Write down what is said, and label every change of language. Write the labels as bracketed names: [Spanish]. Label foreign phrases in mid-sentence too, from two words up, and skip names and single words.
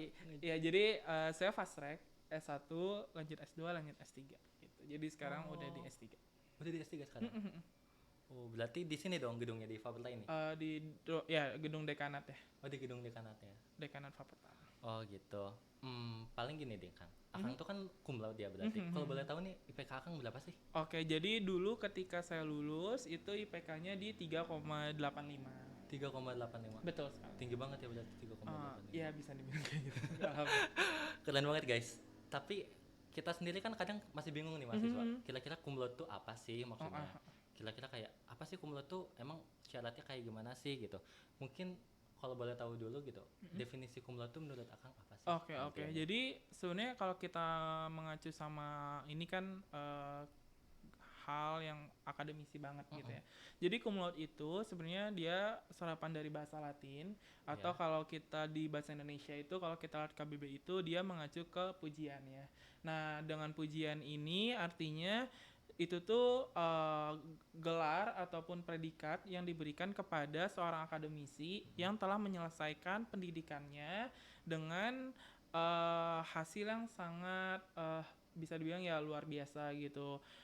[Indonesian] iya, jadi saya [English] fast track [Indonesian] S1, lanjut S2, lanjut S3 gitu. Jadi sekarang udah di Oh, S3. udah di S3 sekarang. Oh, berarti di sini dong gedungnya di Faberla ini. Ya gedung dekanat ya, Oh, di gedung dekanatnya. dekanat Fakultas. Oh, gitu. Paling gini deh, Kang. Akang Mhm, tuh kan [Latin] cum laude [Indonesian] ya mhm, berarti. Kalau boleh mhm. tahu nih, IPK Akang berapa sih? Oke, jadi dulu ketika saya lulus itu IPK-nya di 3,85. 3,85. Betul sekali. Tinggi banget ya berarti 3,85. Ya bisa dibilang kayak gitu. Alhamdulillah. Keren banget, guys. Tapi kita sendiri kan kadang masih bingung nih Mhm, mahasiswa. mhm. Kira-kira [Latin] cum laude [Indonesian] tuh apa sih Oh, maksudnya? Kira-kira kayak apa sih [Latin] cum laude [Indonesian] tuh emang syaratnya kayak gimana sih gitu. Mungkin kalau boleh tahu dulu gitu, mhm. definisi [Latin] cum laude [Indonesian] tuh menurut Akang apa sih Oke, oke. pengertiannya? Jadi sebenarnya kalau kita mengacu sama ini kan hal yang akademisi banget gitu Mm-mm. ya. Jadi [Latin] cum laude [Indonesian] itu sebenarnya dia serapan dari bahasa Latin, atau Iya. kalau kita di bahasa Indonesia itu kalau kita lihat KBBI itu dia mengacu ke pujian ya. Nah, dengan pujian ini artinya itu tuh gelar ataupun predikat yang diberikan kepada seorang akademisi yang telah menyelesaikan pendidikannya dengan hasil yang sangat bisa dibilang ya luar biasa gitu.